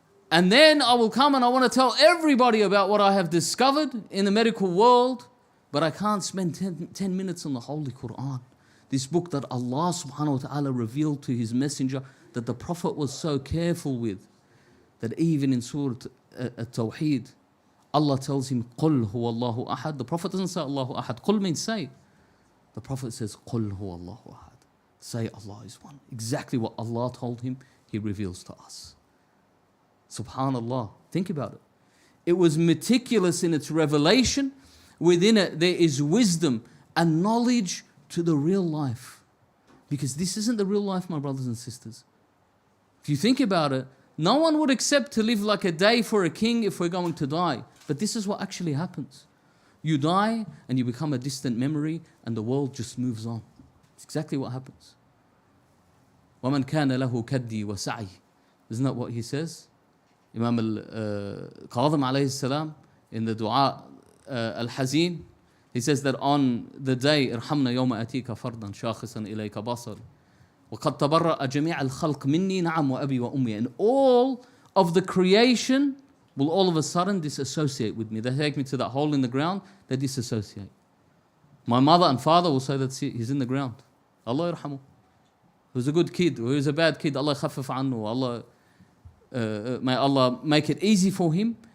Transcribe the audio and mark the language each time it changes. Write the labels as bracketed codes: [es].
[en] And then I will come and I want to tell everybody about what I have discovered in the medical world, but I can't spend 10 minutes on the Holy Quran. This book that Allah subhanahu wa ta'ala revealed to His Messenger, that the Prophet was so careful with, that even in Surah At-Tawheed, Allah tells him, [ar] قُلْ هُوَ اللَّهُ أَحَدٌ. [en] The Prophet doesn't say [ar] Allahu Ahad. [en] قُل means say. The Prophet says, [ar] قُلْ هُوَ اللَّهُ أَحَدٌ. [en] Say Allah is one. Exactly what Allah told him, He reveals to us. Subhanallah. Think about it. It was meticulous in its revelation. Within it, there is wisdom and knowledge to the real life. Because this isn't the real life, my brothers and sisters. If you think about it, no one would accept to live like a day for a king if we're going to die. But this is what actually happens. You die and you become a distant memory and the world just moves on. It's exactly what happens. [ar] وَمَنْ كَانَ لَهُ كَدِّي وَسَعِي. [en] Isn't that what he says? Imam al-Qadhim alayhi salam in the dua al-Hazin, he says that on the day, [ar] ارحمنا يوم أتيك فردا شاخصا إليك بصري وقد تبرأ جميع الخلق مني نعم وأبي وأمي. [en] And all of the creation will all of a sudden disassociate with me. They take me to that hole in the ground, they disassociate. My mother and father will say that's it, he's in the ground. [ar] Allah yarhamu. [en] He was a good kid, or he was a bad kid. [ar] Allah khaffif anhu. [en] May Allah make it easy for him.